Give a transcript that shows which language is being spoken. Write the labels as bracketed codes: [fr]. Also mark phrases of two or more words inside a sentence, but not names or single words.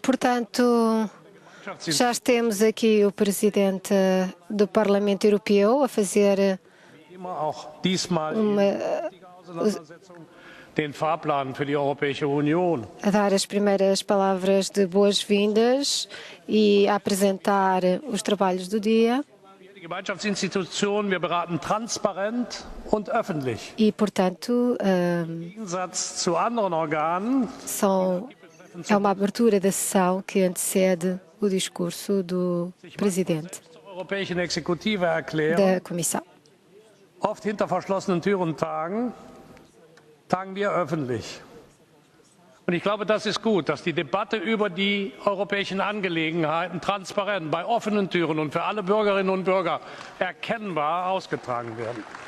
[pt] Portanto, já temos aqui o Presidente do Parlamento Europeu a fazer [de] Auch diesmal den Fahrplan für die Europäische Union. [pt] a dar as primeiras palavras de boas-vindas e a apresentar os trabalhos do dia. [de] Die Gemeinschaftsinstitutionen, wir beraten transparent und öffentlich. [pt] E, portanto, [de] Im Gegensatz zu anderen Organen [pt] é uma abertura da sessão que antecede o discurso do Presidente [de] zur europäischen Exekutive erklären, [pt] da Comissão. [de] oft hinter verschlossenen Türen tagen wir öffentlich. Und ich glaube, das ist gut, dass die Debatte über die europäischen Angelegenheiten transparent bei offenen Türen und für alle Bürgerinnen und Bürger erkennbar ausgetragen werden.